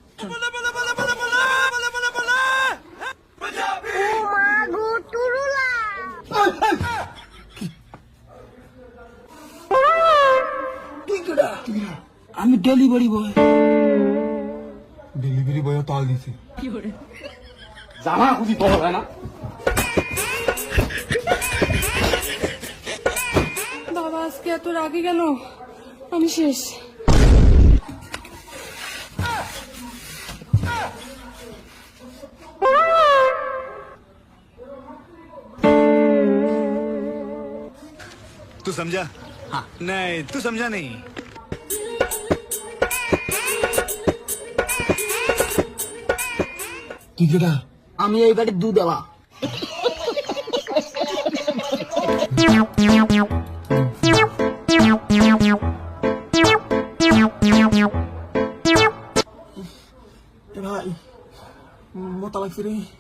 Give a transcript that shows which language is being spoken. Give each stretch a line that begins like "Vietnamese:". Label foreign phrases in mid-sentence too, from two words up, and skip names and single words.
Bangla: আমি
English: delivery boy. delivery boy
Bangla: তাল দিছে। জামা খুঁজি পাওয়া যায় না। বাবা আজকে এত রাগে কেন? আমি শেষ।
Hindi: तू समझा? हाँ। नहीं तू समझा नहीं।
Bangla: তুই কেটা? আমি এই বাড়ির দুধ দেওয়া। ভাই মোটা লাগছে রে।